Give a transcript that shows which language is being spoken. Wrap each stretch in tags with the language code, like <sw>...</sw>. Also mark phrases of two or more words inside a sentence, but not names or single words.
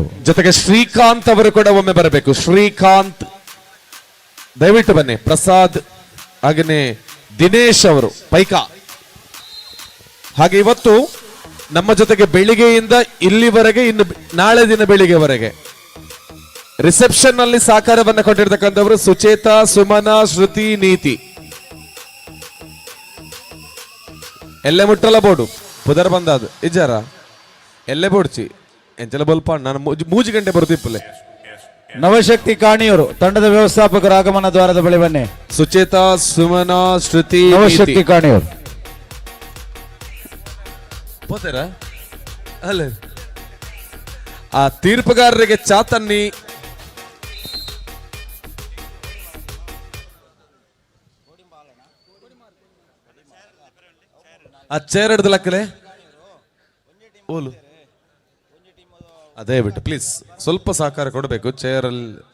<kn>ಜೊತೆಗೆ ಶ್ರೀಕಾಂತ್ ಅವರು ಕೂಡ ಒಮ್ಮೆ ಬರಬೇಕು. ಶ್ರೀಕಾಂತ್ ದಯವಿಟ್ಟು ಬನ್ನಿ. ಪ್ರಸಾದ್ ಹಾಗೇನೆ ದಿನೇಶ್ ಅವರು ಪೈಕಾ. ಹಾಗೆ ಇವತ್ತು ನಮ್ಮ ಜೊತೆಗೆ ಬೆಳಿಗ್ಗೆಯಿಂದ ಇಲ್ಲಿವರೆಗೆ, ಇನ್ನು ನಾಳೆ ದಿನ ಬೆಳಿಗ್ಗೆವರೆಗೆ ರಿಸೆಪ್ಷನ್ ನಲ್ಲಿ ಸಹಕಾರವನ್ನು ಕೊಟ್ಟಿರ್ತಕ್ಕಂಥವರು ಸುಚೇತಾ, ಸುಮನಾ, ಶ್ರುತಿ, ನೀತಿ.</kn> <tcy>ಎಲ್ಲೆ ಮುಟ್ಟಲ್ಲ ಬೋಡು ಪುದರ್ ಬಂದಾದ ಇಜ್ಜಾರ ಎಲ್ಲೆ ಬೋಡ್ಚಿ ಎಂಚಲ ಬಲ್ಪ ನಾನು ಮೂಜಿ ಗಂಟೆ ಬರುತ್ತಿಪ್ಪಲೆ.</tcy> <kn>ನವಶಕ್ತಿ ಕಾಣಿಯೂರು ತಂಡದ ವ್ಯವಸ್ಥಾಪಕರ ಆಗಮನ ದ್ವಾರದ ಬಳಿ ಬನ್ನಿ. ಸುಚೇತಾ, ಸುಮನಾ, ಶ್ರುತಿ, ನವಶಕ್ತಿ ಕಾಣಿಯೂರು ಹೋತಾರ ಅಲ್ಲ ಆ ತೀರ್ಪುಗಾರರಿಗೆ ಚಾತನ್ನಿ ಆ ಚೇರ್ ಹಿಡ್ದು</kn> <tcy>ಲಕ್ಕಲೆ ಓಲು</tcy> <kn>ಅದೇ ಬಿಟ್ಟು ಪ್ಲೀಸ್ ಸ್ವಲ್ಪ ಸಹಕಾರ ಕೊಡಬೇಕು ಚೇರ್ ಅಲ್ಲಿ.</kn>